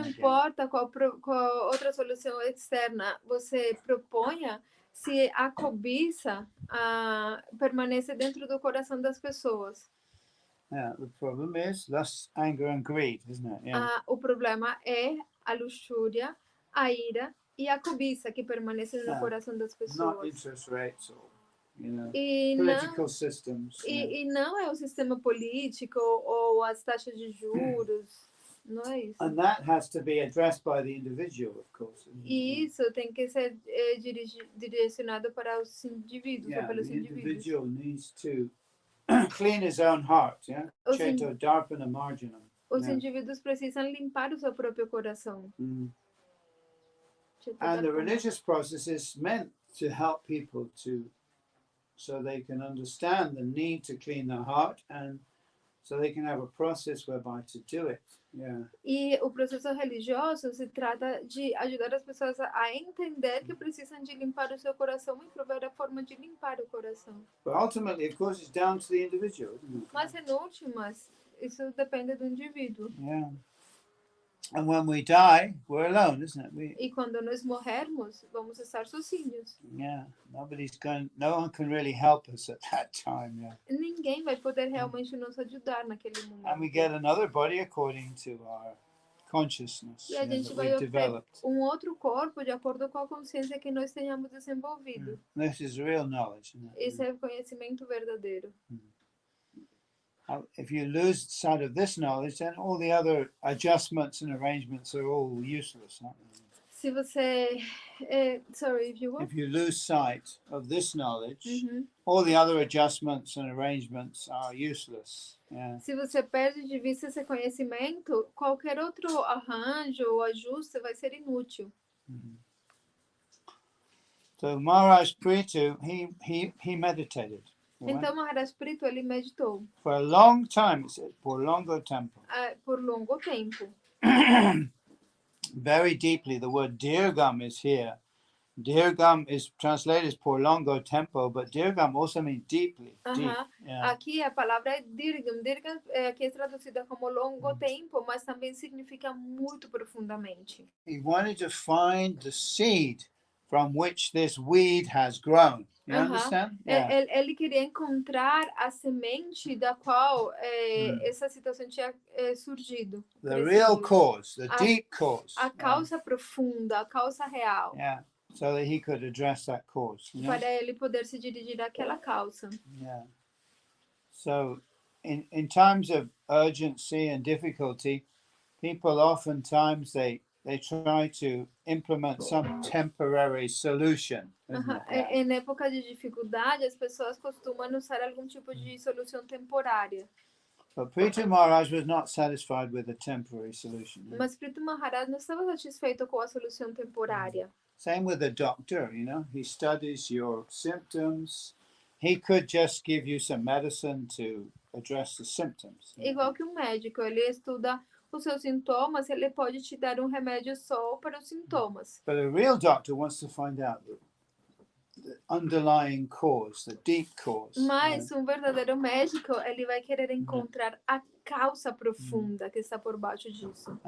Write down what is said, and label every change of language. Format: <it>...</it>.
<pt>Não importa qual outra solução externa você proponha, se a cobiça permanece dentro do coração das pessoas.</pt> <en>Yeah, the problem is lust, anger, and greed, isn't it? Yeah.</en> <pt>O problema é a luxúria, a ira e a cobiça que permanecem no coração das pessoas.</pt> <en>Not interest rates or, political systems.</en> <pt>E não é o sistema político ou as taxas de juros. Não é isso.</pt> <en>And that has to be addressed by the individual, of course.</en> <pt>E isso tem que ser direcionado para os indivíduos, ou</pt> <en>Yeah,</en> <pt>pelos</pt> <en>the</en> <pt>indivíduos.</pt> <en>individual needs to clean his own heart, yeah?</en> <pt>Os</pt> <sa>Cheto darpana marginam.</sa> <pt>Os indivíduos precisam limpar o seu próprio coração.</pt> <en>And the religious process is meant to help people so they can understand the need to clean their heart and so they can have a process whereby to do it. Yeah.</en> <pt>E o processo religioso se trata de ajudar as pessoas a entender que precisam de limpar o seu coração e provar a forma de limpar o coração.</pt> <en>But ultimately, of course, it's down to the individual, isn't it?</en> <pt>Mas em últimas, isso depende do indivíduo.</pt> <en>Yeah. And when we die, we're alone, isn't it?</en> <pt>E quando nós morrermos, vamos estar sozinhos.</pt> <en>Yeah, no one can really help us at that time. Yeah.</en> <pt>Ninguém vai poder realmente nos ajudar naquele momento.</pt> <en>And we get another body according to our consciousness</en> <pt>E a gente</pt> <en>that</en> <pt>vai</pt> <en>we've</en> <pt>obter</pt> <en>developed.</en> <pt>outro corpo de acordo com a consciência que nós tenhamos desenvolvido.</pt> <en>This is real knowledge. Isn't it?</en> <pt>Esse é o conhecimento verdadeiro.</pt> <en>If you lose sight of this knowledge, then all the other adjustments and arrangements are all useless.</en> <pt>Se você,</pt> <en>if you lose sight of this knowledge, all the other adjustments and arrangements are useless. Yeah.</en> <pt>Se você perde de vista esse conhecimento, qualquer outro arranjo ou ajuste vai ser inútil.</pt> <en>So Maharaj Pritu, he meditated.</en> <pt>Então Maharaj Pritu, ele meditou.</pt> <en>For a long time, it says,</en> <pt>por longo tempo. Por longo tempo.</pt> <en>Very deeply, the word dirgham is here. Dirgham is translated as</en> <pt>por longo tempo,</pt> <en>but dirgham also means deeply. Deep. Yeah.</en> <pt>Aqui a palavra é dirgham. Dirgham aqui é traduzida como longo tempo, mas também significa muito profundamente.</pt> <en>He wanted to find the seed from which this weed has grown. You understand? Yeah.</en> <pt>Ele queria encontrar a semente da qual essa situação tinha surgido.</pt> <en>The real cause, the deep cause.</en> <pt>A causa profunda, a causa real.</pt> <en>Yeah. So that he could address that cause. You know?</en> <pt>Para ele poder se dirigir àquela causa.</pt> <en>Yeah. So in times of urgency and difficulty, people oftentimes they try to implement some temporary solution.</en> <pt>Em época de dificuldade, as pessoas costumam usar algum tipo de solução temporária.</pt> <en>But Pritu Maharaj was not satisfied with a temporary solution.</en> <pt>Mas Pritu Maharaj não estava satisfeito com a solução temporária.</pt> <en>Same with the doctor, you know, he studies your symptoms. He could just give you some medicine to address the symptoms.</en> <pt>Igual que um médico, ele estuda os seus sintomas, ele pode te dar um remédio só para os sintomas.</pt> <en>But a real doctor wants to find out the underlying cause, the deep cause.</en> <pt>Mas um verdadeiro médico, ele vai querer encontrar a causa profunda que está por baixo disso.</pt>